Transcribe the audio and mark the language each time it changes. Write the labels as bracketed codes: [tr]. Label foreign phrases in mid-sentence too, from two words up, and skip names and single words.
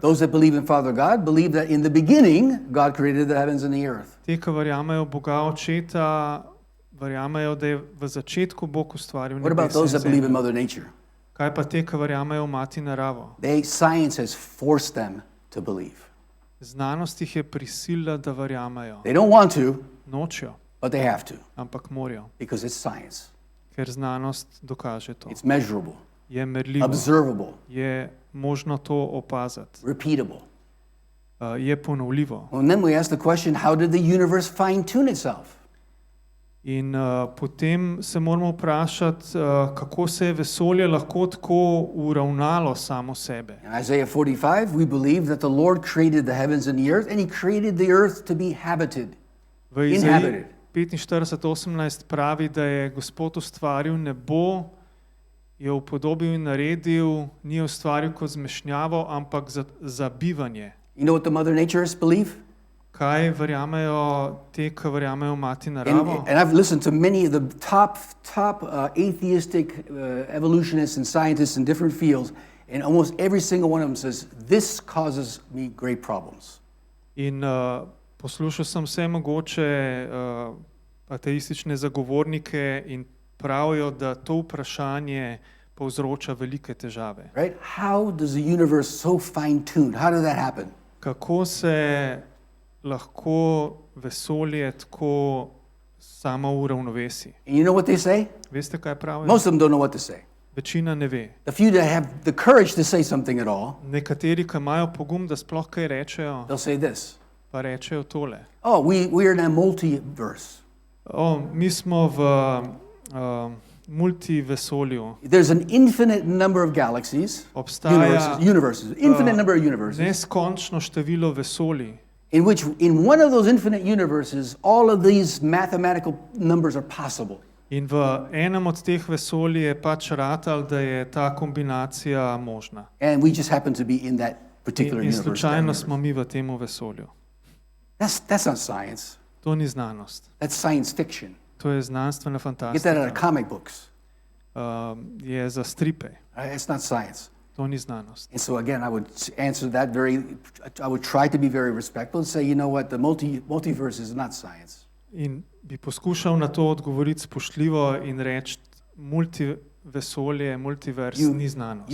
[en] Those that believe in Father God believe that in the beginning, God created the heavens and the earth. [sl] Te, ki verjamejo v Boga Očeta, verjamejo, da je v začetku Bog ustvaril [en] What about [sl] nebesa [en] those [sl] in [en] that believe in [sl] zemljo. [en] Mother Nature? [sl] Kaj pa te, ki verjamejo v Mati naravo? [en] Science has forced them to believe. [sl] Znanost jih je prisilila, da verjamejo. [en] They don't want to, [sl] Nočejo, [en] but they have to [sl] ampak morajo, [en] because it's science. [sl] ker znanost dokaže to. [en] It's measurable, [sl] Je merljivo, [en] observable, [sl] je možno to opaziti, [en] repeatable. [sl] je ponovljivo. [en] And then we ask the question, how did the universe fine-tune itself? [sl] In potem se moramo vprašati, kako se je vesolje lahko tako uravnalo samo sebe. [en] In Isaiah 45, we believe that the Lord created the heavens and the earth, and he created the earth to be habited. [sl] V Izaiji [en] Inhabited. [sl] 45:18 pravi, da je Gospod ustvaril nebo, je upodobil in naredil, ni je ustvaril kot zmešnjavo, ampak za bivanje. [en] You know what the Mother Naturists believe? [sl] Kaj verjamejo te, ki verjamejo v mati naravo? [en] And I've listened to many of the top atheistic evolutionists and scientists in different fields, and almost every single one of them says, this causes me great problems. [sl] In poslušal sem vse mogoče ateistične zagovornike in pravijo, da to vprašanje povzroča velike težave. [en] Right? How does the universe so fine-tuned? How did that happen? [sl] Kako se lahko vesolje tako samo uravnovesi? [en] And you know what they say? [sl] Veste, kaj pravijo? [en] Most of them don't know what to say. [sl] Večina ne ve. [en] The few that have the courage to say something at all, [sl] Nekateri, ki imajo pogum, da sploh kaj rečejo, [en] they'll say this. [sl] pa rečejo tole. [en] Oh, we are in a multiverse. [sl] Mi smo v multivesolju. [en] There's an infinite number of galaxies, [sl] Obstaja [en] universes, infinite number of universes, [sl] neskončno število vesolij, [en] in which in one of those infinite universes, all of these mathematical numbers are possible. [sl] in v enem od teh vesolij je pač ratal, da je ta kombinacija možna. [en] And we just happen to be in that particular [sl] In [en] universe. [sl] slučajno smo mi v tem vesolju. [en] That's not science. [sl] To ni znanost. [en] That's science fiction. [sl] To je znanstvena [en] Get that out [sl] fantastika. [en] of comic books. [sl] Je za stripe. [en] Right? It's not science. [sl] To ni znanost. [en] And so again, I would answer that I would try to be very respectful and say, you know what, the multiverse is not science. [sl] In bi poskušal na to odgovoriti spoštljivo in reči, multivesolje, multivers ni znanost.